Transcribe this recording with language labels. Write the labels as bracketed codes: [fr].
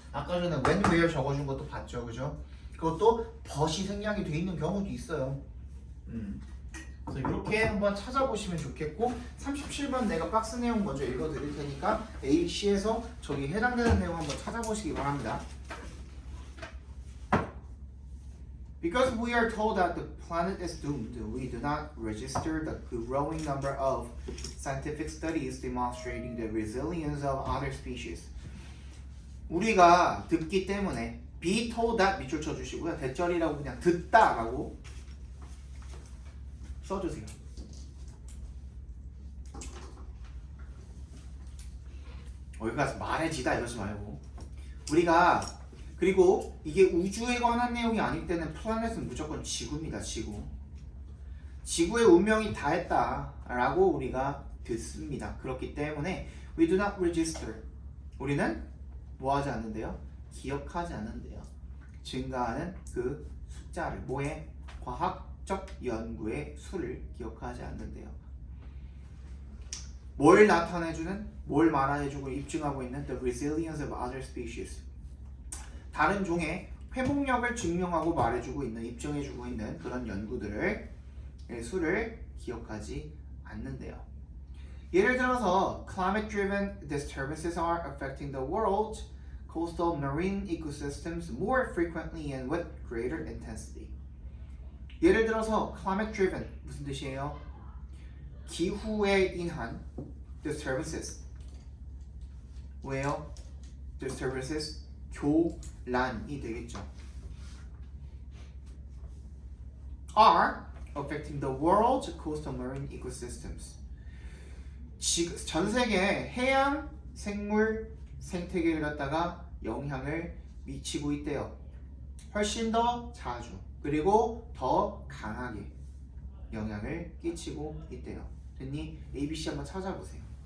[ko] 아까 전에 when, where 적어준 것도 봤죠. 그죠? 그것도 but이 생략이 돼 있는 경우도 있어요. 그래서 이렇게 한번 찾아보시면 좋겠고 37번 내가 박스 내용 먼저 읽어드릴 테니까 A, C에서 저기 해당되는 내용 한번 찾아보시기 바랍니다. [en] Because we are told that the planet is doomed, we do not register the growing number of scientific studies demonstrating the resilience of other species. [ko] 우리가 듣기 때문에 be told that 밑줄 쳐주시고요. 대절이라고 그냥 듣다라고 써주세요. 여기 가서 말해지다 이러지 말고 우리가 그리고 이게 우주에 관한 내용이 아닐 때는 플래닛은 무조건 지구입니다. 지구의 운명이 다했다라고 우리가 듣습니다. 그렇기 때문에 [en] we do not register. [ko] 우리는 뭐하지 않는데요? 기억하지 않는데요. 증가하는 그 숫자를 뭐의 과학적 연구의 수를 기억하지 않는데요. 뭘 나타내주는, 뭘 말해주고 입증하고 있는 [en] the resilience of other species. [ko] 다른 종의 회복력을 증명하고 말해주고 있는, 입증해주고 있는 그런 연구들을 수를 기억하지 않는데요. 예를 들어서 [en] climate-driven disturbances are affecting the world's coastal marine ecosystems more frequently and with greater intensity. [ko] 예를 들어서 climate-driven 무슨 뜻이에요? 기후에 인한 disturbances. 왜요? disturbances 교란이 되겠죠. [en] are affecting the world's coastal marine ecosystems. [ko] 전 세계 해양 생물 생태계를 갖다가 영향을 미치고 있대요. 훨씬 더 자주 그리고 더 강하게 영향을 끼치고 있대요. 됐니? ABC 한번 찾아보세요.